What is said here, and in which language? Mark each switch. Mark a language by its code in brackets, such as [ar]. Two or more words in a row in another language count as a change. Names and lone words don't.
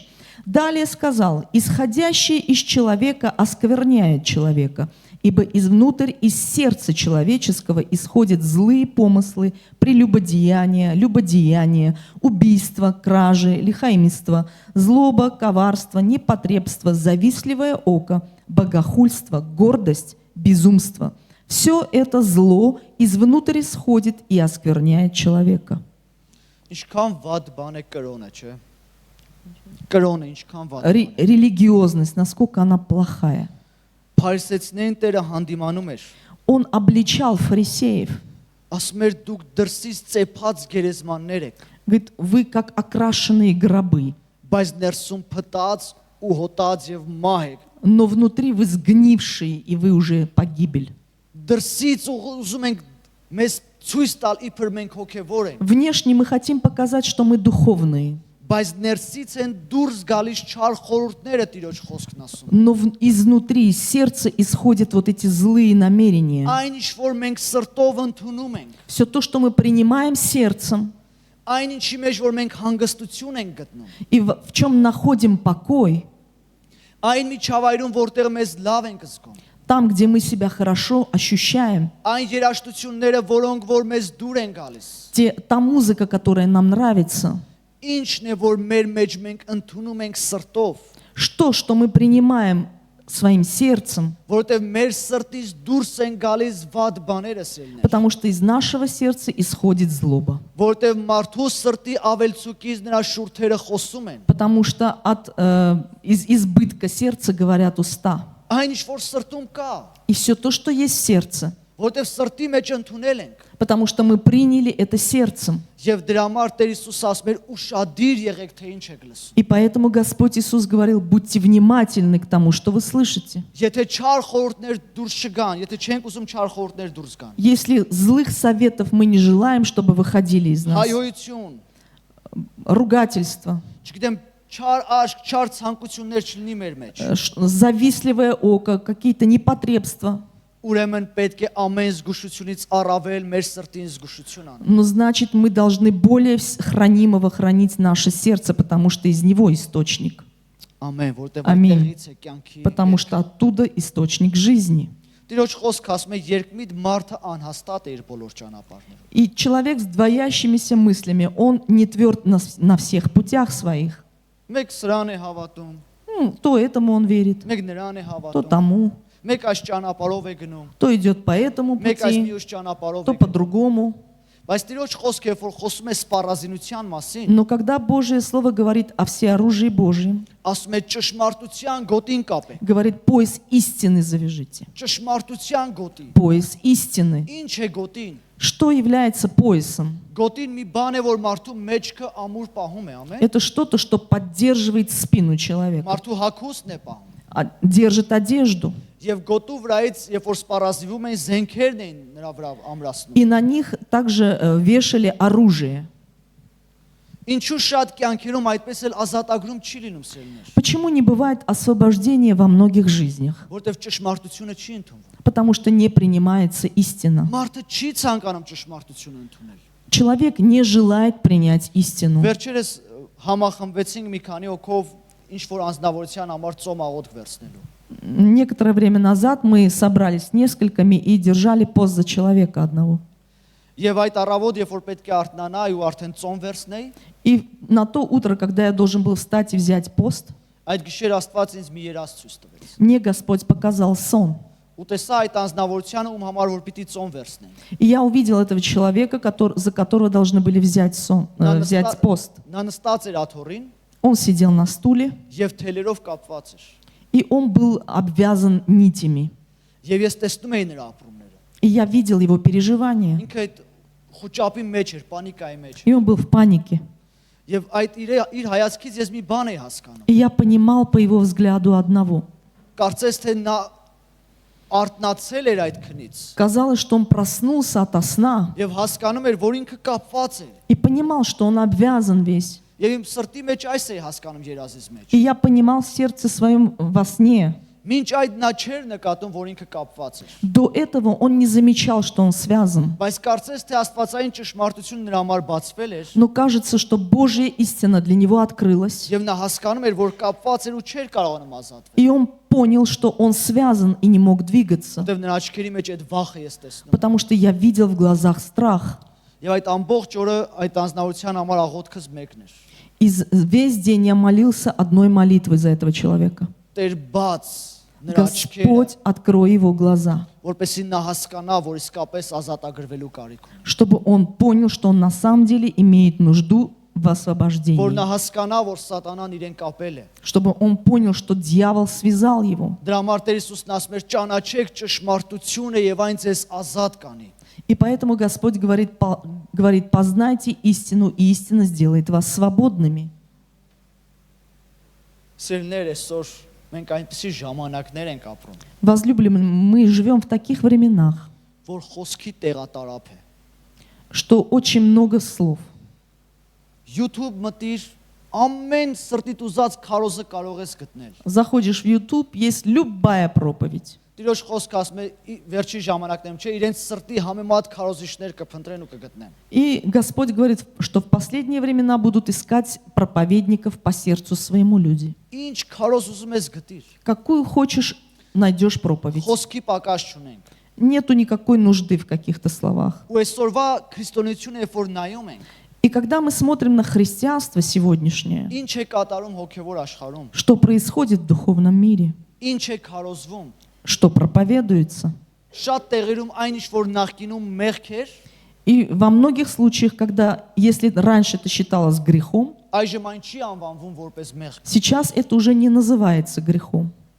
[ru] Далее сказал: исходящее из человека оскверняет человека, ибо изнутрь, из сердца человеческого исходят злые помыслы, прелюбодеяния, любодеяния, убийства, кражи, лихаимство, злоба, коварство, непотребство, завистливое око, богохульство, гордость, безумство. Все это зло извнутрь исходит и оскверняет человека. [hy] Ինչքան վատ բան է կրոնը, չէ։ Կրոնը ինչքան վատ։ [ru] Религиозность, насколько она плохая. [hy] Փարիսեցիներին Տերը հանդիմանում էր։ [ru] Он обличал фарисеев. [hy] Ասում էր դուք դրսից ծեփած գերեզմաններ եք, [ru] Говорит: вы как окрашенные гробы, [hy] բայց ներսում փտած ու հոտած եւ մահ եք։ [ru] но внутри вы сгнившие, и вы уже погибель. [hy] Դրսից ուզում ենք մեզ ցույց տալ իբր մենք հոգևոր ենք, [ru] Внешне мы хотим показать, что мы духовные, [hy] բայց ներսից են դուրս գալիս չար խորհուրդները Տիրոջ խոսքն ասում։ [ru] но изнутри, из сердца исходят вот эти злые намерения. [hy] Այն ինչ որ մենք սրտով ընդունում ենք, [ru] Все то, что мы принимаем сердцем, [hy] այն ինչի մեջ որ մենք հանգստություն ենք գտնում, [ru] и в чем находим покой, [hy] այն միջավայրում որտեղ մեզ լավ ենք զգում, [ru] там, где мы себя хорошо ощущаем, [hy] այն երաժշտությունները, որոնք որ մեզ դուր են գալիս, [ru] та музыка, которая нам нравится, [hy] ինչն է որ մեր մեջ մենք ընդունում ենք սրտով, [ru] что мы принимаем своим сердцем, [hy] որովհետև մեր սրտից դուրս են гալիս վատ բաները սերներ, [ru] потому что из нашего сердца исходит злоба. [hy] որովհետև մարդու սրտի ավելցուկից նրա շուրթերը խոսում են, [ru] Потому что из избытка сердца говорят уста. [hy] այն ինչ որ սրտում կա, [ru] И все то, что есть в сердце, [hy] որովհետև սրտի մեջ ընդունել ենք, [ru] потому что мы приняли это сердцем. [hy] եւ դրա համար Տեր Հիսուս ասում էր ուշադիր եղեք թե ինչ եք լսում, [ru] И поэтому Господь Иисус говорил: будьте внимательны к тому, что вы слышите. [hy] եթե չար խորհուրդներ դուրս չգան, եթե չենք ուզում չար խորհուրդներ դուրս գան, [ru] Если злых советов мы не желаем, чтобы выходили из нас, [hy] հայոյություն, [ru] ругательство, [hy] չգիտեմ, չար աշկ, չար ցանկություններ չլինի մեր մեջ, [ru] завистливое око, какие-то непотребства, [hy] ուրեմն պետք է ամեն զգուշությունից առավել մեր սրտին զգուշություն անենք։ [ru] Но значит, мы должны более хранимого хранить наше сердце, потому что из него источник. [hy] Ամեն, որտեղ Ամին. այդտեղից է կյանքի։ [ru] Потому что оттуда источник жизни. [hy] Տիրոջ խոսքը ասում է երկմիտ մարդը անհաստատ է իր բոլոր ճանապարհներում։ [ru] И человек с двоящимися мыслями, он не тверд на всех путях своих. [hy] Մեկ սրան է հավատում, [ru] То этому он верит, [hy] մեկ նրան է [ru] то [hy] հավատում, [ru] тому, [hy] մեկ այս ճանապարհով է գնում, [ru] то идет по этому [hy] մեկ այս [ru] пути, [hy] մյուս ճանապարհով [ru] то [hy] է գնում։ [ru] по-другому. [hy] Բայց Տիրոջ խոսքը, որ խոսում է սպառազինության մասին, [ru] Но когда Божье Слово говорит о всеоружии Божьем, [hy] ասում է ճշմարտության գոտին կապեք, [ru] говорит, пояс истины завяжите. [hy] ճշմարտության գոտի։ [ru] Пояс истины. [hy] Ինչ է գոտին։ [ru] Что является поясом? [hy] Գոտին մի բան է, որ մարդու մեջքը ամուր պահում է, ամեն։ [ru] Это что-то, что поддерживает спину человека, [hy] Մարդու հագուստն է պահում։ [ru] держит одежду. [hy] Եվ գոտու վրայից, երբ որ սպառազինվում են, զենքերն էին նրա վրա ամրացնում։ [ru] И на них также вешали оружие. [hy] Ինչու շատ կյանքերում այդպես էլ ազատագրում չի լինում սերներ, [ru] Почему не бывает освобождения во многих жизнях? [hy] որտեվ ճշմարտությունը չի ընդունվում։ [ru] Потому что не принимается истина. [hy] Մարդը չի ցանկանում ճշմարտությունը ընդունել։ [ru] Человек не желает принять истину. [hy] Վերջերս համախմբվեցինք մի քանի հոգով ինչ որ անձնավորության համար ծոմ աղոթք վերցնելու։ [ru] Некоторое время назад мы собрались несколькими и держали пост за человека одного. [hy] Եվ այդ առավոտ, երբ որ պետք է արթնանայի ու արդեն ծոմ վերցնեի, [ru] И на то утро, когда я должен был встать и взять пост, [hy] այդ գիշեր Աստված ինձ մի երազ ցույց տվեց։ [ru] мне Господь показал сон. [hy] Ու տեսա այդ անձնավորությունը, ում համար որ պիտի ծոմ վերցնեն։ [ru] И я увидел этого человека, за которого должны были взять пост. [hy] Նա նստած էր աթոռին [ru] Он сидел на стуле, [hy] եւ թելերով կապված էր։ [ru] и он был обвязан нитями. [hy] Եվ ես տեսնում էի նրա ապրումները։ [ru] И я видел его переживания. [hy] Ինքը այդ խոճապի մեջ էր, պանիկայի մեջ։ [ru] И он был в панике. [hy] Եվ այդ իր հայացքից ես մի բան էի հասկանում։ [ru] И я понимал по его взгляду одного. [hy] Կարծես թե նա արթնացել էր այդ քնից [ru] Казалось, что он проснулся ото сна [hy] եւ հասկանում էր, որ ինքը կապված է։ [ru] и понимал, что он обвязан весь. [hy] Եվ իմ սրտի մեջ այս էի հասկանում երազից մեջ։ [ru] И я понимал в сердце своем во сне. [hy] Մինչ այդ նա չէր նկատում, որ ինքը կապված էր։ [ru] До этого он не замечал, что он связан. [hy] Բայց կարծես թե աստվածային ճշմարտությունը նրա համար բացվել էր [ru] Но кажется, что Божья истина для него открылась. [hy] եւ նա հասկանում էր, որ կապված էր ու չէր կարողանում ազատվել։ [ru] И он понял, что он связан и не мог двигаться. [hy] Որտեւ նրա աչքերի մեջ այդ վախը ես տեսնում։ [ru] Потому что я видел в глазах страх. [hy] Եվ այդ ամբողջ օրը այդ անձնավորության համար աղոթքս մեկն էր։ [ru] И весь день я молился одной молитвой за этого человека. [hy] Տեր բաց նրա աչքերը, [ru] Господь, открой его глаза, [hy] որպեսզի նա հասկանա, որ իսկապես ազատագրվելու կարիք ունի։ [ru] чтобы он понял, что он на самом деле имеет нужду в [hy] Որ [ru] освобождении. [hy] նա հասկանա, որ սատանան իրեն կապել է։ [ru] Чтобы он понял, что дьявол связал его. [hy] Դրա համար Տեր Հիսուսն ասում էր. «Ճանաչեք ճշմարտությունը եւ այն ձեզ ազատ կանի»։ [ru] И поэтому Господь говорит, познайте истину, и истина сделает вас свободными. [hy] Սիրելիներ, այսօր մենք այնպիսի ժամանակներ ենք ապրում, [ru] Возлюбленные, мы живем в таких временах, [hy] որ խոսքի տեղատարապ է։ [ru] что очень много слов. [hy] YouTube մտիր, ամեն սրտիդ ուզած քարոզը կարող ես գտնել։ [ru] Заходишь в YouTube, есть любая проповедь. [hy] Տիրոջ խոսքը ասում է վերջի ժամանակներում, չէ, իրենց սրտի համեմատ քարոզիչներ կփնտրեն ու կգտնեն։ [ru] И Господь говорит, что в последние времена будут искать проповедников по сердцу своему люди. [hy] Ինչ քարոզ ուզում ես գտիր։ [ru] Какую хочешь, найдешь проповедь. [hy] Խոսքի պակաս չունենք։ [ru] Нету никакой нужды в каких-то словах. [hy] Ու այսօրվա քրիստոնեությունը, երբ որ նայում ենք, [ru] И когда мы смотрим на христианство сегодняшнее, [hy] ինչ է կատարում հոգևոր աշխարհում, [ru] что происходит в духовном мире, [hy] ինչ է քարոզվում, [ru] что проповедуется. [hy] շատ տեղերում այն ինչ որ նախկինում մեղք էր, [ru] И во многих случаях, когда, если раньше это считалось грехом, [hy] այժմ այն չի անվանվում որպես մեղք։ [ru] сейчас это уже не называется грехом.